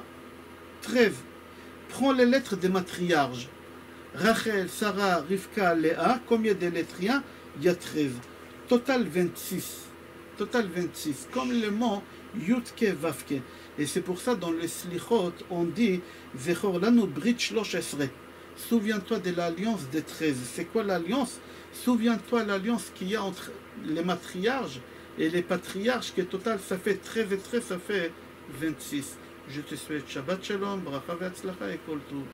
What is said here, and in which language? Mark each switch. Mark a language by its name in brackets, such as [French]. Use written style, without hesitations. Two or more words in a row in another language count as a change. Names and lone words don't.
[French] 13. Prends les lettres des matriarches Rachel, Sarah, Rivka, Léa. Combien de lettres il y a? Il y a 13. Total 26. Total 26. Comme le mot [Hebrew] יוד קה ואו קה. [French] Et c'est pour ça, dans les Slichot, on dit [Hebrew] זכור לנו ברית שלש עשרה. [French] Souviens-toi de l'alliance des 13. C'est quoi l'alliance? Souviens-toi l'alliance qu'il y a entre les matriarches et les patriarches, que total, ça fait 13 et 13, ça fait 26. Je te souhaite [Hebrew] שבת שלום, ברכה והצלחה [French] et [Hebrew] כל טוב.